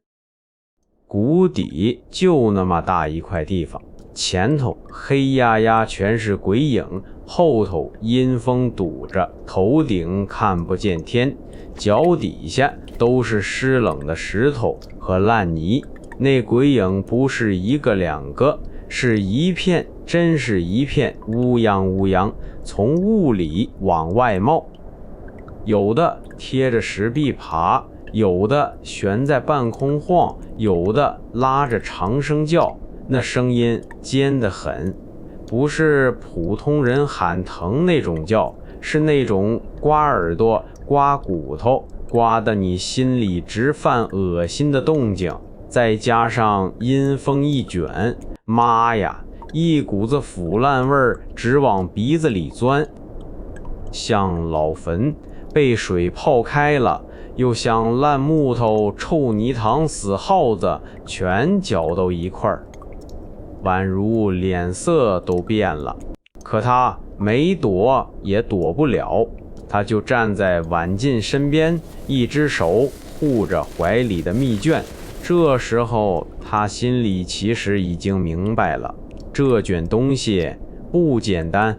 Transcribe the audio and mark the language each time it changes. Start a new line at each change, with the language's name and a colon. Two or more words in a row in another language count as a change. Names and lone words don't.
Chinese: 谷底就那麼大一塊地方，前頭黑壓壓全是鬼影，後頭陰風堵着，頭頂看不見天，腳底下都是濕冷的石頭和爛泥。那鬼影不是一個兩個，是一片，真是一片烏泱烏泱，從霧裡往外冒。有的貼着石壁爬，有的懸在半空晃，有的拉着長聲叫，那聲音尖得很，不是普通人喊疼那種叫，是那種刮耳朵、刮骨頭，刮得你心裡直犯惡心的動靜。再加上陰風一捲，媽呀，一股子腐爛味兒直往鼻子裡鑽，像老墳被水泡開了，又像爛木頭、臭泥塘、死耗子全攪到一塊兒。宛如臉色都變了，可他沒躲也躲不了，他就站在婉進身邊，一只手護着懷裡的密卷。這時候他心裡其實已經明白了，這卷東西不簡單。